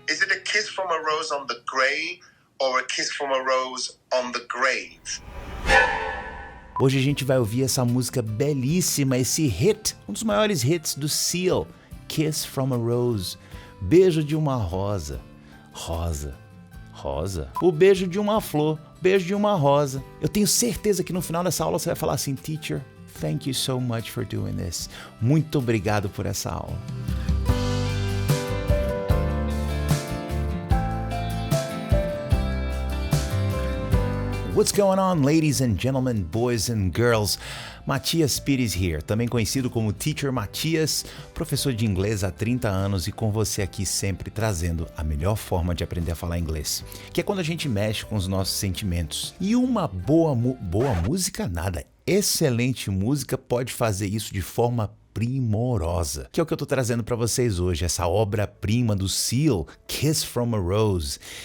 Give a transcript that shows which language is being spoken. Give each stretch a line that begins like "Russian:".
English: Is it a kiss from a rose on the grave or a kiss from a rose on the grave?
Portuguese: Hoje a gente vai ouvir essa música belíssima, esse hit, um dos maiores hits do Seal, Kiss from a Rose, beijo de uma rosa. Rosa. Rosa? O beijo de uma flor, beijo de uma rosa. Eu tenho certeza que no final dessa aula você vai falar assim, teacher,
English: thank you so much for doing this.
Portuguese: Muito obrigado por essa aula.
English: What's going on, ladies and gentlemen, boys and girls?
Portuguese: Matias Pires here, também conhecido como Teacher Matias, professor de inglês há 30 anos e com você aqui sempre trazendo a melhor forma de aprender a falar inglês, que é quando a gente mexe com os nossos sentimentos. E uma boa música, nada, excelente música pode fazer isso de forma primorosa, que é o que eu tô trazendo para vocês hoje, essa obra-prima do Seal, Kiss from a Rose.